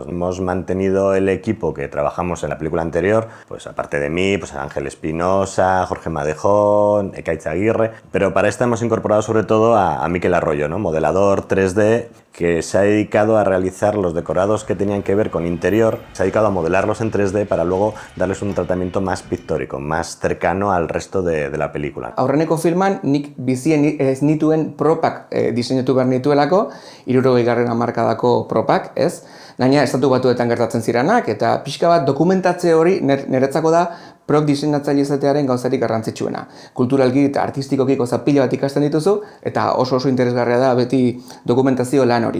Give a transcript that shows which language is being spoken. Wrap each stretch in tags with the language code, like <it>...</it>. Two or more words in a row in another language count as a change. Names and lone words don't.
<es>Hemos mantenido el equipo que trabajamos en la película anterior, pues aparte de mí, pues Ángel Espinosa, Jorge Madejón, Ekaitz Aguirre, pero para esta hemos incorporado sobre todo a Mikel Arroyo, ¿no? Modelador 3D, que se ha dedicado a realizar los decorados que tenían que ver con interior, se ha dedicado a modelarlos en 3D para luego darles un tratamiento más pictórico, más cercano al resto de la película.</es> <eu>Aurreneko filman nik bizien ez nituen propak diseinatu behar nituelako, 60. hamarkadako propak, ez? Gaina estatu batuetan gertatzen ziranak, eta pixka bat dokumentatze hori niretzako da prop diseinatzaile izatearen gauzarik garrantzitsuena. Kulturalki eta artistikoki gauza pila bat ikasten dituzu, eta oso interesgarria da beti dokumentazio lan hori.</eu>